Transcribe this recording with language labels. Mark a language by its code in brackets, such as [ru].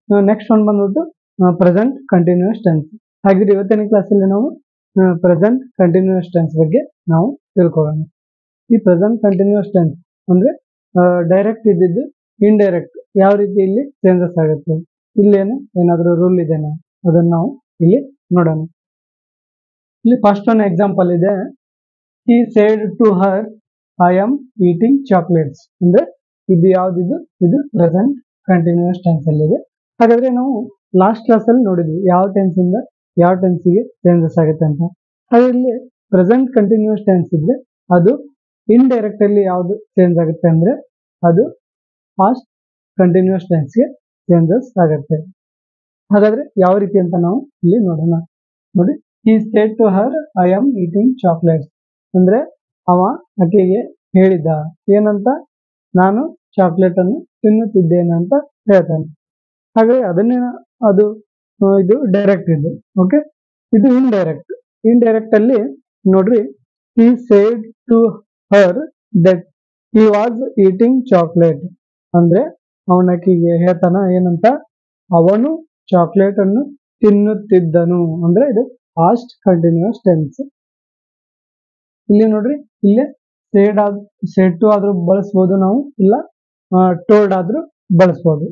[kn] Next ಒಂದು ಬಂದ್ಬಿಟ್ಟು present continuous tense. ಹಾಗಿದ್ರೆ ಇವತ್ತಿನ ಕ್ಲಾಸಲ್ಲಿ ನಾವು ಪ್ರೆಸೆಂಟ್ ಕಂಟಿನ್ಯೂಸ್ ಟೆನ್ಸ್ ಬಗ್ಗೆ ನಾವು ತಿಳ್ಕೊಳ್ಳೋಣ. ಈ ಪ್ರೆಸೆಂಟ್ ಕಂಟಿನ್ಯೂಸ್ ಟೆನ್ಸ್ ಅಂದ್ರೆ ಡೈರೆಕ್ಟ್ ಇದ್ದಿದ್ದು ಇಂಡೈರೆಕ್ಟ್ ಯಾವ ರೀತಿ ಇಲ್ಲಿ ಚೇಂಜಸ್ ಆಗುತ್ತೆ, ಇಲ್ಲೇನು ಏನಾದರೂ ರೂಲ್ ಇದೆನಾ ಅದನ್ನ ನಾವು ಇಲ್ಲಿ ನೋಡೋಣ. ಇಲ್ಲಿ ಫಸ್ಟ್ ಒಂದು ಎಕ್ಸಾಂಪಲ್ ಇದೆ. [en] He said to her, I am eating chocolates. [kn] ಅಂದ್ರೆ ಇದು ಯಾವ್ದಿದು, ಇದು ಪ್ರೆಸೆಂಟ್ ಕಂಟಿನ್ಯೂಸ್ ಟೆನ್ಸ್ ಅಲ್ಲಿ ಇದೆ. ಹಾಗಾದ್ರೆ ನಾವು ಲಾಸ್ಟ್ ಕ್ಲಾಸ್ ಅಲ್ಲಿ ನೋಡಿದ್ವಿ ಯಾವ ಟೆನ್ಸ್ ಇಂದ ಯಾವ ಟೆನ್ಸಿಗೆ ಚೇಂಜಸ್ ಆಗುತ್ತೆ ಅಂತ. ಹಾಗೆ ಇಲ್ಲಿ ಪ್ರೆಸೆಂಟ್ ಕಂಟಿನ್ಯೂಸ್ ಟೆನ್ಸ್ ಇದ್ರೆ ಅದು ಇಂಡೈರೆಕ್ಟ್ ಅಲ್ಲಿ ಯಾವ್ದು ಚೇಂಜ್ ಆಗುತ್ತೆ ಅಂದ್ರೆ ಅದು ಪಾಸ್ಟ್ ಕಂಟಿನ್ಯೂಸ್ ಟೆನ್ಸ್ಗೆ ಚೇಂಜಸ್ ಆಗುತ್ತೆ. ಹಾಗಾದ್ರೆ ಯಾವ ರೀತಿ ಅಂತ ನಾವು ಇಲ್ಲಿ ನೋಡೋಣ. ನೋಡಿ, [en] he said to her, I am eating chocolates. [kn] ಅಂದ್ರೆ ಅವ ಆಕೆಗೆ ಹೇಳಿದ ಏನಂತ, ನಾನು ಚಾಕ್ಲೇಟ್ ಅನ್ನು ತಿನ್ನುತ್ತಿದ್ದೇನೆ ಅಂತ ಹೇಳ್ತಾನೆ. ಹಾಗೆ ಅದನ್ನೇ ಅದು ಇದು ಡೈರೆಕ್ಟ್ ಇದೆ. ಓಕೆ, ಇದು ಇಂಡೈರೆಕ್ಟ್. ಇಂಡೈರೆಕ್ಟ್ ಅಲ್ಲಿ ನೋಡ್ರಿ, [en] he said to her that he was eating chocolate. [kn] ಅಂದ್ರೆ ಅವನಕಿಗೆ ಹೇಳ್ತಾನ ಏನಂತ, ಅವನು ಚಾಕ್ಲೇಟ್ ಅನ್ನು ತಿನ್ನುತ್ತಿದ್ದನು. ಅಂದ್ರೆ ಇದು ಪಾಸ್ಟ್ ಕಂಟಿನ್ಯೂಸ್ ಟೆನ್ಸ್. ಇಲ್ಲಿ ನೋಡ್ರಿ, ಇಲ್ಲೇ ಸೇಡ್ ಟು ಆದ್ರೂ ಬಳಸ್ಬೋದು ನಾವು, ಇಲ್ಲ ಟೋಲ್ಡ್ ಆದ್ರೂ ಬಳಸ್ಬೋದು.